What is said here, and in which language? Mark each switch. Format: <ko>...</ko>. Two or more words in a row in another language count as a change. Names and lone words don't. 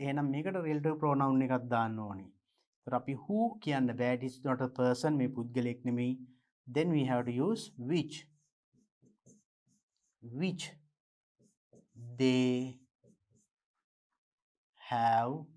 <si>එහෙනම් මේකට</si> <en>relative pronoun</en> <si>එකක් දාන්න ඕනේ. ඒතර අපි who කියන්න බෑ.</si> <en>It is not a person.</en> <si>මේ පුද්ගලයෙක් නෙමෙයි.</si> <en>Then we have to use which they have</en>